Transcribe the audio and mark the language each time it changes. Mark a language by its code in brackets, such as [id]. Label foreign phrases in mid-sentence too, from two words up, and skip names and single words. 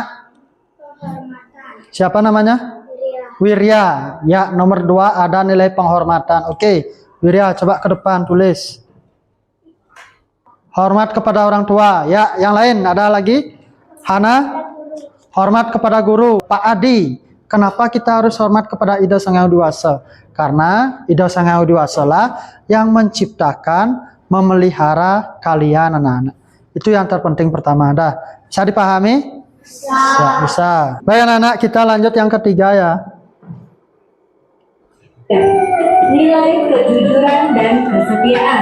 [id] Siapa namanya? Wirya. Ya, nomor 2 ada nilai penghormatan. Oke, Wirya coba ke depan tulis. Hormat kepada orang tua. Ya, yang lain ada lagi? Hana? Hormat kepada guru. Pak Adi, kenapa kita harus hormat kepada Ida Sang Hyang Widi? Karena Ida Sang Hyang Widi lah yang menciptakan, memelihara kalian anak-anak. Itu yang terpenting pertama. Dah, bisa dipahami? Bisa. Ya, bisa. Baik anak-anak, kita lanjut yang ketiga ya. Nilai kejujuran dan kesetiaan.